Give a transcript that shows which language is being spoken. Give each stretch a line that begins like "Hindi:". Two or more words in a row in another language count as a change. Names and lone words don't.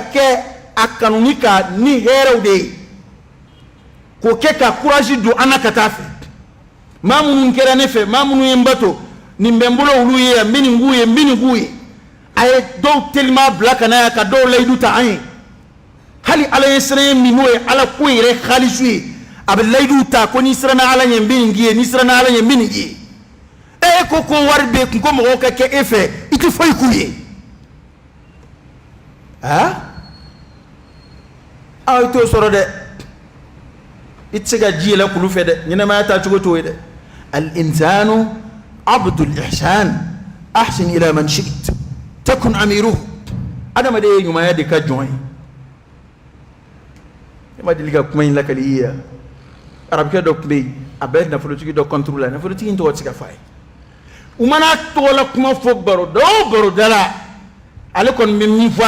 Bambara: kɛ a kanuni ka ni hɛrɛw de ye k'o kɛ ka courage don an na ka taa fɛ maa minnu kɛra ne fɛ maa minnu ye n bato nin bɛ n bolo olu ye yan n bɛ nin k'u ye n bɛ nin k'u ye a ye dɔw telima bila ka na yan ka dɔw layidu ta an ye hali ala ye siran min n'o ye ala ko yɛrɛ halisu ye a bɛ layidu ta ko n'i siranna ala ɲɛ n bɛ nin k'i ye n'i siranna ala ɲɛ n bɛ nin k'i ye e ko wari bɛ kun ko mɔgɔw ka kɛ e fɛ i tɛ foyi k'u ye aw i t'o sɔrɔ dɛ i tɛ se ka ji yɛlɛ kulu fɛ dɛ ɲɛnɛmaya taa cogo t'o ye dɛ
Arabic: الإنسان عبد الإحسان أحسن إلى من شئت تكن أميره
Bambara: adamaden ye ɲumanya de ka jɔn ye e ma deli ka kuma in lakali i ye yan arabukɛ dɔ tun bɛ yen a bɛ nafolotigi dɔ contre la nafolotigi in tɔgɔ tɛ se ka fɔ a ye u mana tɔgɔ la kuma fɔ baroda o baroda la ale kɔni bɛ min fɔ a